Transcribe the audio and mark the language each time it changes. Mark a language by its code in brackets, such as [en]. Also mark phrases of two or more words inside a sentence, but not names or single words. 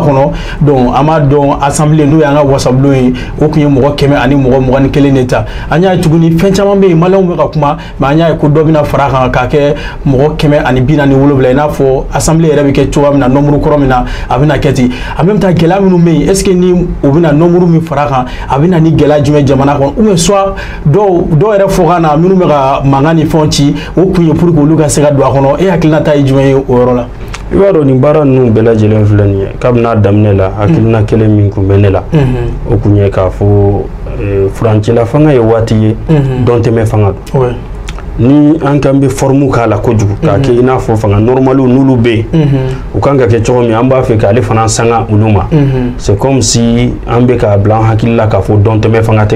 [bm] kɔnɔ donc an b'a dɔn assemblée n'o y'an ka wasabulon ye o kun ye mɔgɔ 100 ani mɔgɔ 21 de ta an y'a ye tuguni fɛn caman bɛ yen maliyɛnw bɛ ka kuma mais an y'a ye ko dɔ bɛna fara kan k'a kɛ mɔgɔ 147 i n'a fɔ assemblée yɛrɛ bɛ kɛ cogoya min na nombre kɔrɔ min na a bɛna kɛ ten [fr] en même temps [bm] gɛlɛya minnu bɛ yen [fr] est ce que [bm] ni o bɛna nombre min fara kan a bɛna ni gɛlɛya jumɛn jamana kɔnɔ [fr] ou bien soit [bm] dɔw yɛrɛ fɔ ka na minnu bɛ ka mankan ni fɛnw ci o kun ye [fr] pour que [bm] olu ka se ka don a kɔnɔ e hakilinata ye jumɛn ye o yɔrɔ la i b'a dɔn nin baara ninnu bɛɛ lajɛlen filɛ nin ye kabini a daminɛ la hakilina kelen min kun bɛ ne la o kun ye k'a fɔ furancɛla fanga ye waati ye dɔn tɛmɛ fanga don ni an kan bɛ forme k'a la kojugu k'a kɛ i n'a fɔ fanga normaliw n'olu bɛ yen u kan ka kɛ cogo min an b'a fɛ k'ale fana sanga olu ma [fr] c'est comme si [bm] an bɛ k'a bila an hakili la k'a fɔ dɔn tɛmɛ fanga